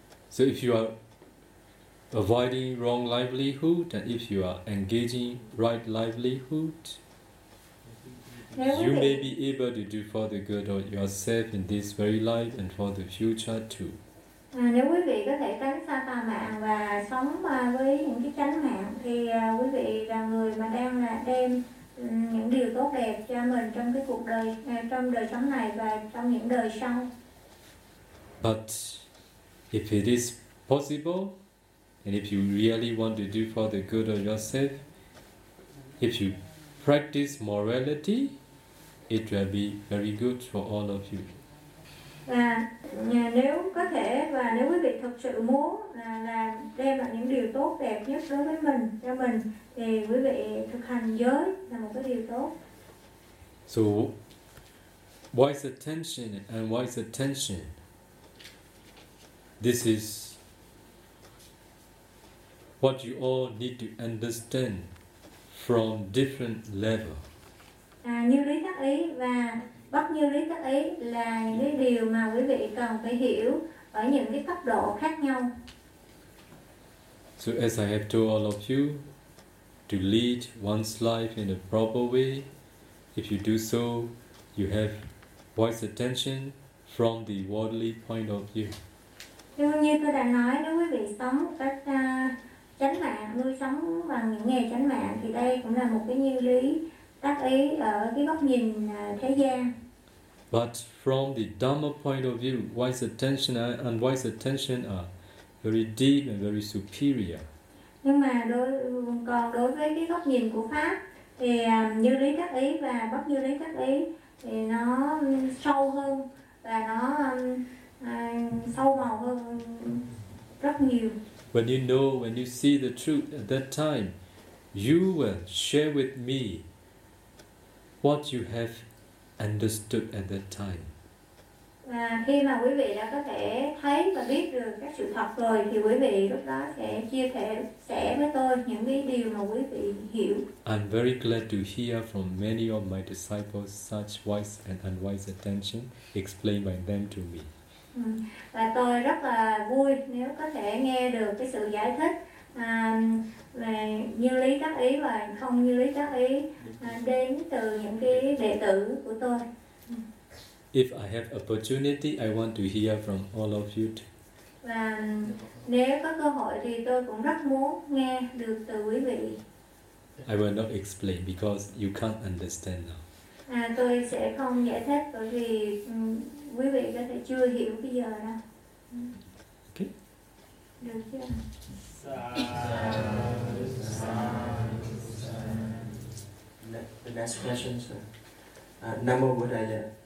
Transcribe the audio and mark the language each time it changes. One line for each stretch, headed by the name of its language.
English: So if you are avoiding wrong livelihood and if you are engaging right livelihood, you may be able to do for the good of yourself in this very life and for the future too.
Vietnamese: Nếu quý vị có thể tránh xa tà mạng và sống với những cái chánh mạng thì quý vị là người mà đang là đem những điều tốt đẹp cho mình trong cái cuộc đời, trong đời sống này và trong những đời sau.
English: But if it is possible and if you really want to do for the good of yourself, if you practice morality, it will be very good for all of you.
Vietnamese: Và nếu có thể và nếu quý vị thực sự muốn là đem lại những điều tốt đẹp nhất đối với mình, cho mình. Thì quý vị thực hành giới là một cái điều tốt.
English: So, wise attention and wise attention. This is what you all need to understand from different level.
Vietnamese: À, như lý tác ý và bất như lý tác ý là những cái điều mà quý vị cần phải hiểu ở những cái cấp độ khác nhau.
English: So as I have told all of you, to lead one's life in a proper way, if you do so, you have wise attention from the worldly point of view.
Vietnamese: Nhưng như tôi đã nói, nếu quý vị sống một cách chánh mạng, nuôi sống bằng những nghề chánh mạng, thì đây cũng là một cái như lý tác ý ở cái góc nhìn thế gian.
English: But from the Dharma point of view, wise attention and wise attention are very deep and very superior.
Vietnamese: Nhưng mà còn đối với cái góc nhìn của Pháp, thì như lý tác ý và bất như lý tác ý thì nó sâu hơn và nó sâu màu hơn rất nhiều.
English: When you know, when you see the truth at that time, you will share with me what you have understood at that time.
Vietnamese: À, khi mà quý vị đã có thể thấy và biết được các sự thật rồi, thì quý vị lúc đó sẽ chia sẻ với tôi những cái điều mà quý vị hiểu.
English: I'm very glad to hear from many of my disciples such wise and unwise attention explained by them to me.
Vietnamese: Và tôi rất là vui nếu có thể nghe được cái sự giải thích về như lý tác ý và không như lý tác ý đến từ những cái đệ tử của tôi.
English: If I have opportunity, I want to hear from all of you too.
Vietnamese: Và nếu có cơ hội thì tôi cũng rất muốn nghe được từ quý vị.
English: I will not explain because you can't understand now.
Vietnamese: À, tôi sẽ không giải thích bởi vì quý vị có thể chưa hiểu bây giờ đâu.
English: Ok.
Vietnamese: Được chưa?
English: The next question, sir.
Pali: Namo Buddhaya.